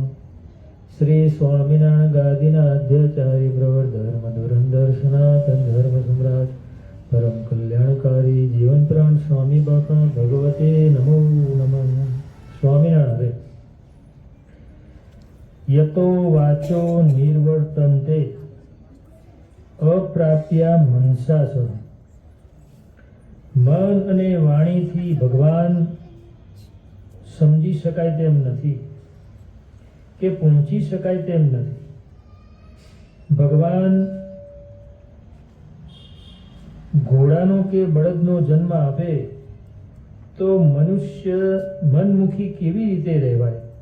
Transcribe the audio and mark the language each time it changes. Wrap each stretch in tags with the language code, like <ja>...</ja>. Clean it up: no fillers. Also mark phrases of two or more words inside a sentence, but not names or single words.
<sa>श्री स्वामिनारायण गादीनाध्याचार्य प्रवर्धर मधुरंधर सनातन धर्म सम्राट परम कल्याणकारी जीवन प्राण स्वामी बापा भगवते नमो नमः।</sa> <gu>स्वामिनारायण</gu> <sa>यतो वाचो निर्वर्तन्ते अप्राप्या मनसा</sa> <gu>मन અને વાણીથી ભગવાન સમજી શકાય તેમ નથી કે પહોંચી શકાય તેમ નથી. ભગવાન ઘોડાનો કે બળદનો જન્મ આપે તો મનુષ્ય મનમુખી કેવી રીતે રહેવાય?</gu>